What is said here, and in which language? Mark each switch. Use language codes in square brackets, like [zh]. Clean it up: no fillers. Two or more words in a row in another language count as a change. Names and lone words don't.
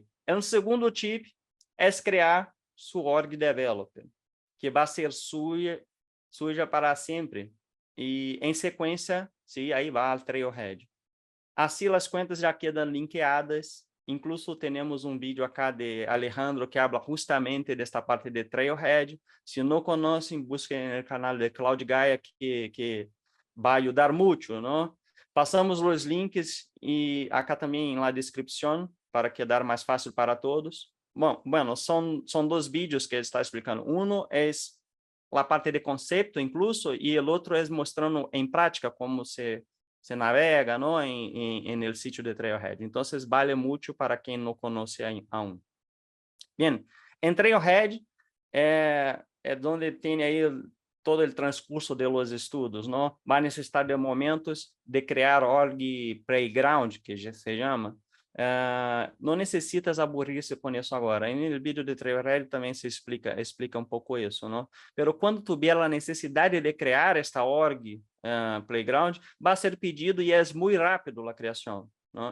[pt] Um segundo tip é criar sua [en] org developer, [pt] que vai ser suja para sempre. E, em sequência, aí vai ao Trailhead. Assim, as contas já quedam linkeadas Incluso temos um vídeo acá de Alejandro [es] que habla justamente [pt] desta parte de Trailhead. Se não conhecem, busquem no canal de Cloud Gaia, que vai ajudar muito, não? Passamos os links e acá também na descrição para quedar mais fácil para todos. Bom, bueno, são dois vídeos que ele está explicando. Um é a parte de conceito, incluso, e o outro é mostrando em prática como se navega, ¿no? [es] en el sitio de Trailhead. Entonces, vale mucho para quien no conoce aún. Bien, en Trailhead es donde tiene ahí todo el transcurso de los estudos, ¿no? Va a necesitar de momentos de crear [en] org playground, [es] que já se llama. [pt] Não necessitas aburrir-se com isso agora. No vídeo de Trailhead também se explica um pouco isso, não? Pero quando tiver a necessidade de criar esta [en] org playground, [pt] vai ser pedido e é muito rápido a criação, não?